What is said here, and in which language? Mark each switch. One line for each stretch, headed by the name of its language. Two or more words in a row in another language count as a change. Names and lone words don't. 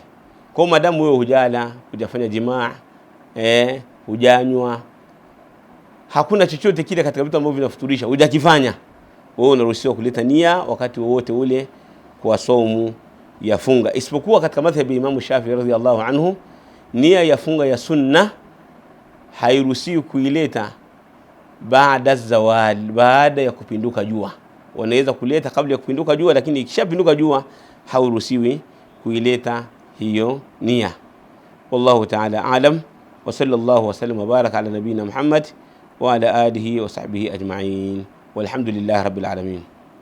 Swahili: Kwa maadamu wewe hujala, hujafanya jimaa, hujanywa, hakuna chochote kile katika vitu ambavyo vinafuturisha hujakifanya, wewe unaruhusiwa kuleta nia wakati wowote ule kwa saumu ya funga, isipokuwa katika madhhabi ya Imam Shafi'i
Arabic: رضي الله عنه,
Swahili: nia ya funga ya sunna hairuhusiwi kuileta baada zawal, baada ya kupinduka jua. Wanaweza kuleta kabla ya kupinduka jua, lakini ikishapinduka jua hauruhusiwi kuileta hiyo nia.
Arabic: والله تعالى أعلم، وصلى الله وسلم وبارك على نبينا محمد وعلى آله وصحبه أجمعين، والحمد لله رب العالمين.